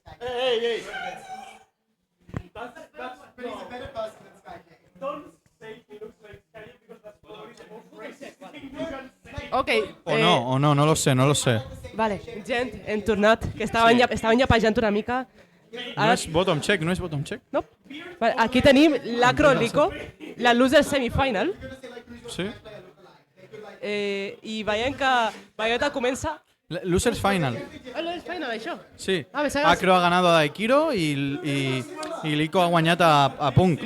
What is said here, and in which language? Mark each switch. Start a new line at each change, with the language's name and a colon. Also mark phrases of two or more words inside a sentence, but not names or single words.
English: Hey. But he's a better person than Sky. Don't say he looks like Skyrim because that's Ok.
Spanish: O no lo sé.
Catalan: Vale, gent, hem tornat, que estaven llepejant una mica. No és
English: bottom check?
Catalan: No. Vale, aquí tenim l'Acro Lico, la
English: loser semifinal.
Catalan: Sí? I veiem que Bayonetta comença...
English: Losers final. Losers final,
Catalan: això? Sí. Ah, pensava que- Acro
Spanish: ha ganado
Catalan: a Daikiro i Lico ha guanyat a Punk.